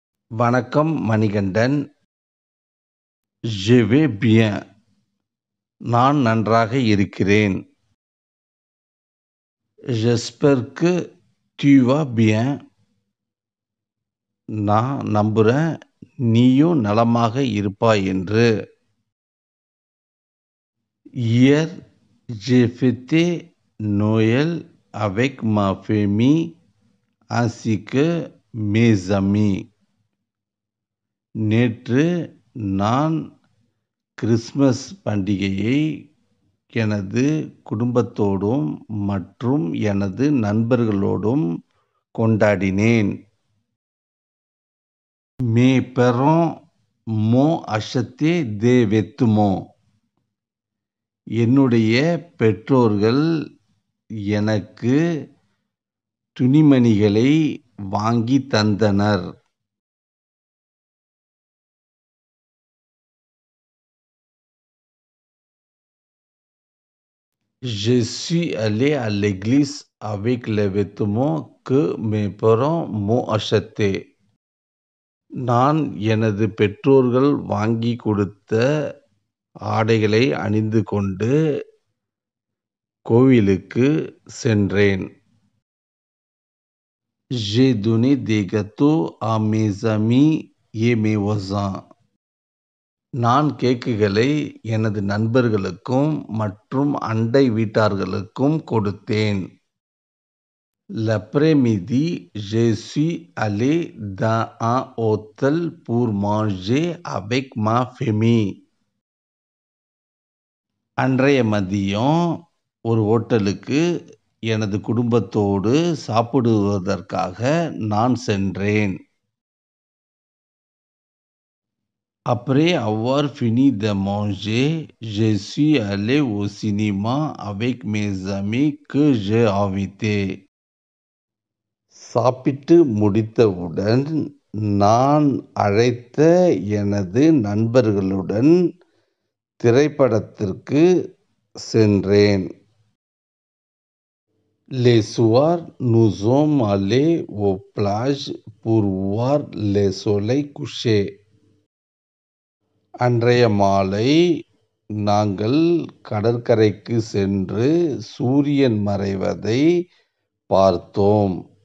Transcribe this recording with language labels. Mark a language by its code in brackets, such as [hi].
[ta] வணக்கம் Manikandan. [fr] Je vais bien, [ta] நான் நன்றாக இருக்கிறேன். [fr] J'espère que tu vas bien, [ta] நான் நம்புகிறேன் நீயும் நலமாக இருப்பாய் என்று. [fr] Hier, j'ai fêté Noël avec ma famille ainsi que mes amis. [ta] நேற்று நான் கிறிஸ்மஸ் பண்டிகையை எனது குடும்பத்தோடும் மற்றும் எனது நண்பர்களோடும் கொண்டாடினேன். [fr] Mes parents m'ont acheté des vêtements. [ta] என்னுடைய பெற்றோர்கள் எனக்கு துணிமணிகளை வாங்கி தந்தனர். [fr] Je suis allé à l'église avec les vêtements que mes parents m'ont achetés. [ta] நான் எனது பெற்றோர்கள் வாங்கி கொடுத்த ஆடைகளை அணிந்து கொண்டு கோவிலுக்கு சென்றேன். [fr] J'ai donné des gâteaux à mes amis ஏ மேவோசான். [ta] நான் கேக்குகளை எனது நண்பர்களுக்கும் மற்றும் அண்டை வீட்டார்களுக்கும் கொடுத்தேன். [fr] L'après-midi, je suis allé dans un hôtel pour manger avec ma famille. [ta] அன்றைய மதியம் ஒரு ஹோட்டலுக்கு எனது குடும்பத்தோடு சாப்பிடுவதற்காக நான் சென்றேன். [fr] Après avoir fini de manger, je suis allé au cinéma avec mes amis que j'ai invités. [ta] சாப்பிட்டு முடித்தவுடன் நான் அழைத்த எனது நண்பர்களுடன் திரைப்படத்திற்கு சென்றேன். [fr] Les soirs, nous sommes allés aux plages pour voir le soleil coucher. [ta] அன்றைய மாலை நாங்கள் கடற்கரைக்கு சென்று சூரியன் மறைவதை பார்த்தோம்.